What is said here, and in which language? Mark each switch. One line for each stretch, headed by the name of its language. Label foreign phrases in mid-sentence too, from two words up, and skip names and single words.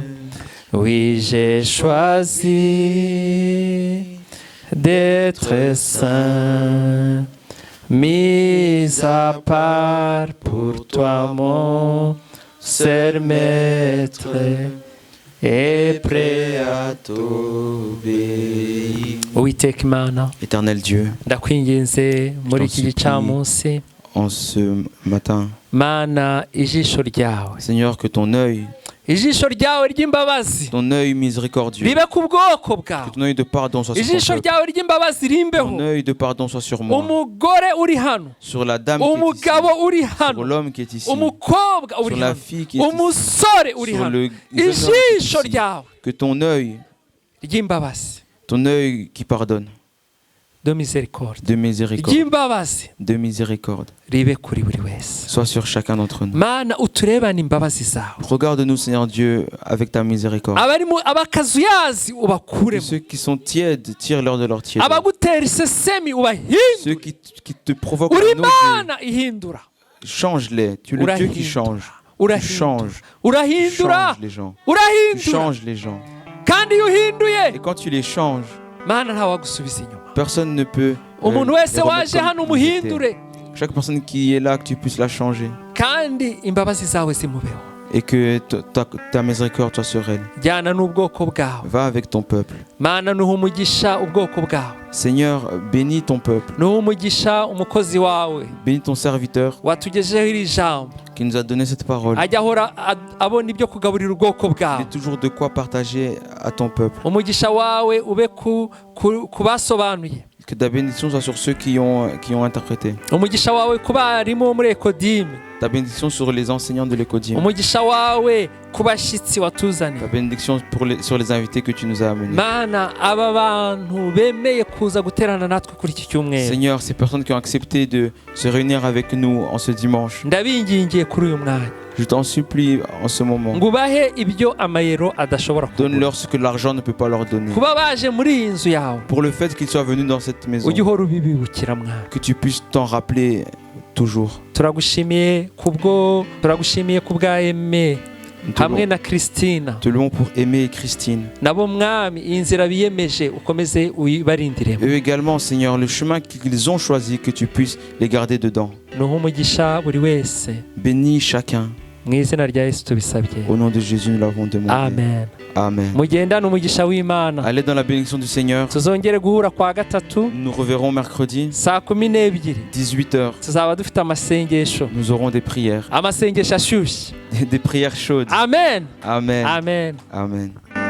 French: Oui, j'ai choisi d'être saint, mis à part pour toi, mon seul maître, et prêt à t'obéir.
Kinyarwanda: Uwiteka Imana,
French: Éternel Dieu,
Kinyarwanda: ndakwinginze muri iki gicamunsi,
French: en ce matin,
Kinyarwanda: Mana, ijisho ryawe
French: Seigneur, que ton œil
Kinyarwanda: ijisho ryawe ry'imbabazi
French: ton œil miséricordieux,
Kinyarwanda: ribe ku bwoko
French: que
Kinyarwanda: bwawe,
French: ton œil de pardon soit sur
Kinyarwanda: ijisho
French: ton peuple,
Kinyarwanda: ryawe ry'imbabazi rimbeho,
French: ton œil de pardon soit sur moi,
Kinyarwanda: umugore uri hano,
French: sur la dame qui est ici,
Kinyarwanda: umugabo uri
French: sur
Kinyarwanda: hano,
French: l'homme qui est ici,
Kinyarwanda: umukobwa
French: sur
Kinyarwanda: uri
French: la
Kinyarwanda: hano,
French: fille qui est ici,
Kinyarwanda: umusore uri
French: sur
Kinyarwanda: hano,
French: le jeune homme qui est
Kinyarwanda: ijisho
French: ici.
Kinyarwanda: ryawe
French: Que ton œil qui pardonne, de miséricorde, de miséricorde,
Kinyarwanda: ry'imbabazi
French: de miséricorde,
Kinyarwanda: ribe kuri buri wese.
French: soit sur chacun d'entre nous.
Kinyarwanda: Mana uturebane imbabazi zawe,
French: Regarde-nous, Seigneur Dieu, avec ta miséricorde.
Kinyarwanda: abakazuyazi
French: Que
Kinyarwanda: ubakuremo,
French: ceux qui sont tièdes, tire-leur de leur tiède.
Kinyarwanda: abagutera isesemi
French: Ceux
Kinyarwanda: ubahindure.
French: qui te provoquent
Kinyarwanda: Uri
French: la nausée,
Kinyarwanda: Imana ihindura,
French: change-les. Tu es le Dieu qui change. Tu
Kinyarwanda: urahindura,
French: changes.
Kinyarwanda: urahindura,
French: Change les gens. Tu
Kinyarwanda: urahindura.
French: changes les gens.
Kinyarwanda: Kandi iyo uhinduye,
French: Et quand tu les changes,
Kinyarwanda: Mana ntawagusubiza inyuma.
French: personne ne peut.
Kinyarwanda: Umuntu
French: les
Kinyarwanda: wese
French: remettre
Kinyarwanda: waje
French: comme
Kinyarwanda: hano
French: ils étaient.
Kinyarwanda: umuhindure,
French: Chaque personne qui est là, que tu puisses la changer.
Kinyarwanda: kandi imbabazi zawe zimubeho.
French: Et que ta miséricorde soit sur elle.
Kinyarwanda: Jyana n'ubwoko bwawe,
French: Va avec ton peuple.
Kinyarwanda: Mana nuha umugisha ubwoko bwawe,
French: Seigneur, bénis ton peuple.
Kinyarwanda: nuha umugisha umukozi wawe
French: Bénis ton serviteur
Kinyarwanda: watugejeho iri jambo,
French: qui nous a donné cette parole.
Kinyarwanda: ajya ahora abona ibyo kugaburira ubwoko
French: Il
Kinyarwanda: bwawe.
French: est toujours de quoi partager à ton peuple.
Kinyarwanda: Umugisha wawe ube ku basobanuye,
French: Que ta bénédiction soit sur ceux qui ont interprété.
Kinyarwanda: umugisha wawe ku barimu bo muri Ekodime,
French: Ta bénédiction sur les enseignants de l'Écodime.
Kinyarwanda: umugisha wawe ku bashyitsi
French: Ta
Kinyarwanda: watuzaniye.
French: bénédiction sur les invités que tu nous as amenés.
Kinyarwanda: Mana aba bantu bemeye kuza guterana natwe kuri iki cyumweru,
French: Seigneur, ces personnes qui ont accepté de se réunir avec nous en ce dimanche,
Kinyarwanda: ndabingingiye kuri uyu mwanya
French: je t'en supplie en ce moment,
Kinyarwanda: ngo ubahe ibyo amayero adashobora kugura,
French: donne-leur ce que l'argent ne peut pas leur donner.
Kinyarwanda: kuba baje muri iyi nzu yawe
French: Pour le fait qu'ils soient venus dans cette maison,
Kinyarwanda: ujye uhora ubibibukira mwana.
French: que tu puisses t'en rappeler toujours.
Kinyarwanda: Turagushimiye kubwa Aime
French: Nous te
Kinyarwanda: hamwe
French: louons-
Kinyarwanda: na Christina,
French: te louons pour Aimé et Christine.
Kinyarwanda: nabo mwami iyi nzira biyemeje ukomeze uyibarindiremo,
French: Eux également, Seigneur, le chemin qu'ils ont choisi, que tu puisses les garder dedans.
Kinyarwanda: nuha umugisha buri wese,
French: Bénis chacun.
Kinyarwanda: mu izina rya Yesu tubisabye,
French: Au nom de Jésus, nous l'avons demandé.
Kinyarwanda: amen.
French: Amen.
Kinyarwanda: Mugendane umugisha w'Imana.
French: Allez dans la bénédiction du Seigneur.
Kinyarwanda: Tuzongere guhura kwa gatatu
French: Nous reverrons mercredi,
Kinyarwanda: saa 12:00,
French: 18h.
Kinyarwanda: tuzaba dufite amasengesho,
French: Nous aurons des prières.
Kinyarwanda: amasengesho ashyushye.
French: Des prières chaudes.
Kinyarwanda: Amen,
French: Amen.
Kinyarwanda: amen.
French: Amen.